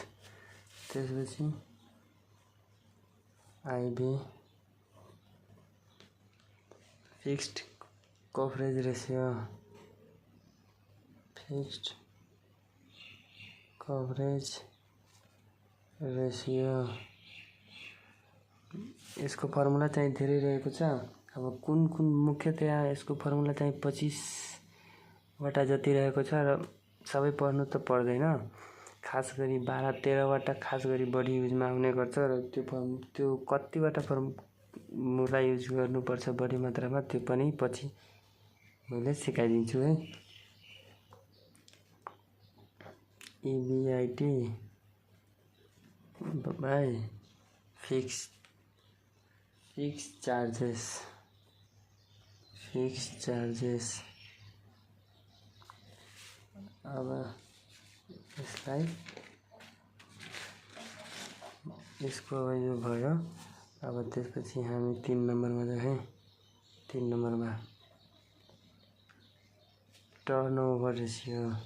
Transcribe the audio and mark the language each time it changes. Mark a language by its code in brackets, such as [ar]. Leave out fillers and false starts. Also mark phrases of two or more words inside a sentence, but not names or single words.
[ne] त्यसपछि IB [en] fixed coverage ratio. fixed coverage ratio [ne] यसको फर्मुला चाहिँ धेरै रहेको छ। अब कुन मुख्यतया यसको फर्मुला चाहिँ 25 वटा जति रहेको छ र सबै पढ्नु त पर्दैन। खास गरी 12-13 वटा खास गरी बढी युजमा आउने गर्छ र त्यो कतिवटा फर्मुला युज गर्नुपर्छ बढी मात्रामा त्यो पनि पछि मैले सिकाइदिन्छु है। [en] EBIT by fixed charges. [ne] अब यसलाई यसको यो भयो। अब त्यसपछि हामी 3 नम्बरमा जाउँ। 3 नम्बरमा [en] turnover ratio.